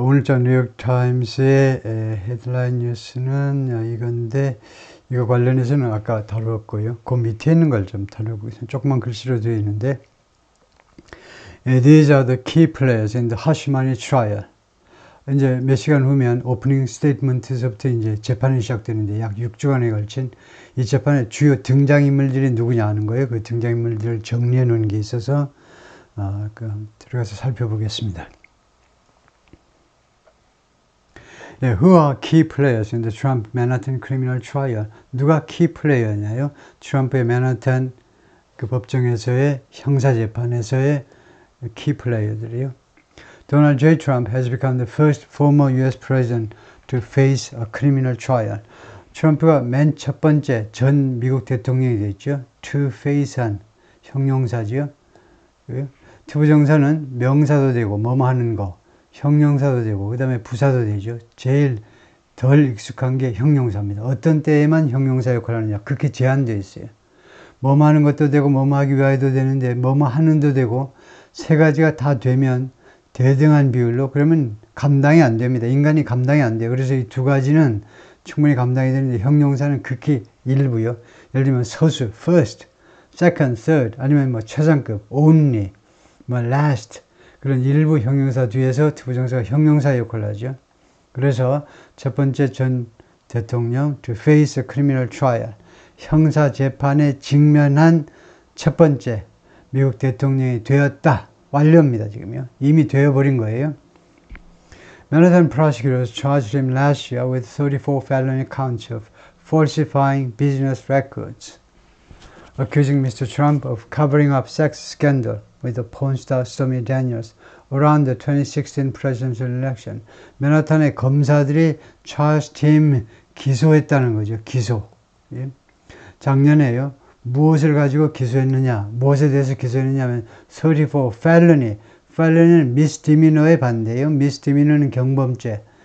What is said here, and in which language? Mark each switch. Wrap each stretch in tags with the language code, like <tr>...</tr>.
<ko>오늘자 뉴욕타임스의 헤드라인 뉴스는 이건데, 이거 관련해서는 아까 다루었고요. 그 밑에 있는 걸 좀 다루고 있습니다. 조그만 글씨로 되어 있는데,</ko> <en>These are the key players in the Hashimani trial.</en> <ko>이제 몇 시간 후면 오프닝 스테이트먼트에서부터 이제 재판이 시작되는데, 약 6주간에 걸친 이 재판의 주요 등장인물들이 누구냐 하는 거예요. 그 등장인물들을 정리해 놓은 게 있어서 들어가서 살펴보겠습니다.</ko> <en>네, who are key players in the Trump Manhattan criminal trial?</en> <ko>누가 key player냐요? 트럼프의 맨하탄 그 법정에서의 형사재판에서의 key player들이요.</ko> <en>Donald J. Trump has become the first former U.S. president to face a criminal trial.</en> <ko>트럼프가 맨 첫 번째 전 미국 대통령이 됐죠.</ko> <en>to face</en> <ko>한 형용사지요. 투부정사는 명사도 되고 뭐뭐 하는 거. 형용사도 되고 그 다음에 부사도 되죠. 제일 덜 익숙한 게 형용사입니다. 어떤 때에만 형용사 역할을 하느냐. 그렇게 제한되어 있어요. 뭐뭐 하는 것도 되고 뭐뭐 하기 위하여도 되는데 뭐뭐 하는도 되고 세 가지가 다 되면 대등한 비율로 그러면 감당이 안 됩니다. 인간이 감당이 안 돼요. 그래서 이 두 가지는 충분히 감당이 되는데 형용사는 극히 일부요. 예를 들면 서수, first, second, third 아니면 뭐 최상급, only, 뭐 last 그런 일부 형용사 뒤에서 투부정사가 형용사 역할을 하죠. 그래서 첫 번째 전 대통령</ko> <en>to face a criminal trial</en> <ko>형사 재판에 직면한 첫 번째 미국 대통령이 되었다. 완료입니다. 지금요. 이미 되어버린 거예요.</ko> <en>Manhattan prosecutors charged him last year with 34 felony counts of falsifying business records, accusing Mr. Trump of covering up sex scandal with the porn star Stormy Daniels around the 2016 presidential election.</en> <ko>맨하탄의 검사들이 찰스 팀 기소했다는 거죠. 기소. 예? 작년에요. 무엇을 가지고 기소했느냐? 무엇에 대해서 기소했느냐 하면 34 felony. felony는 misdemeanor의 반대예요. misdemeanor는 경범죄.</ko>